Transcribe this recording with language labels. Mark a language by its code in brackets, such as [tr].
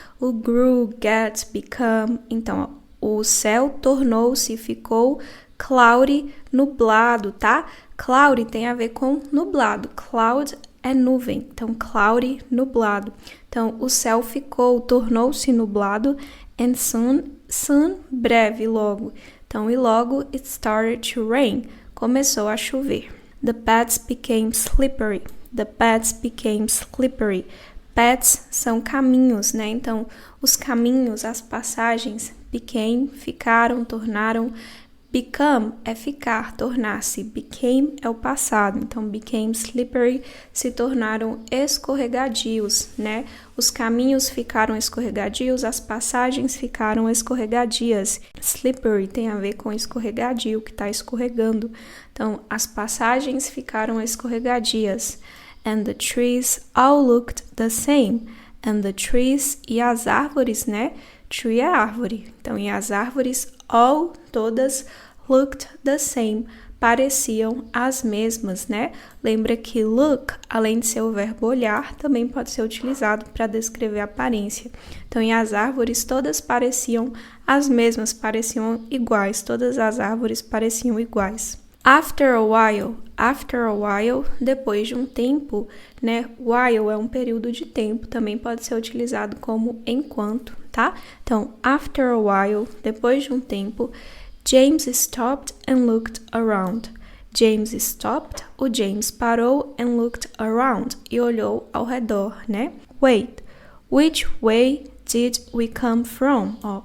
[pt] O [en] grew, get, become. [pt] Então, o céu tornou-se, ficou [en] cloudy, [pt] nublado, tá? Cloudy tem a ver com nublado. Cloud é nuvem. Então, cloudy, nublado. Então, o céu ficou, tornou-se nublado. [en] And soon, [pt] breve, logo. Então, e logo, [en] it started to rain. [pt] Começou a chover. [en] The paths became slippery. The paths became slippery. [pt] Paths são caminhos, né? Então, os caminhos, as passagens, [en] became, [pt] ficaram, tornaram. Become é ficar, tornar-se. Became é o passado. Então, [en] became slippery, [pt] se tornaram escorregadios, né? Os caminhos ficaram escorregadios, as passagens ficaram escorregadias. Slippery tem a ver com escorregadio, que está escorregando. Então, as passagens ficaram escorregadias. [en] And the trees all looked the same. And the trees, [pt] e as árvores, né? Tree é árvore. Então, e as árvores, [en] all, [pt] todas, [en] looked the same, [pt] pareciam as mesmas, né? Lembra que look, além de ser o verbo olhar, também pode ser utilizado para descrever a aparência. Então, e as árvores todas pareciam as mesmas, pareciam iguais, todas as árvores pareciam iguais. [en] After a while, [pt] depois de um tempo, né? While é um período de tempo, também pode ser utilizado como enquanto, tá? Então, [en] after a while, [pt] depois de um tempo, [en] James stopped and looked around. [pt] James stopped, o James parou and looked around, e olhou ao redor, né? [en] Wait, which way did we come from?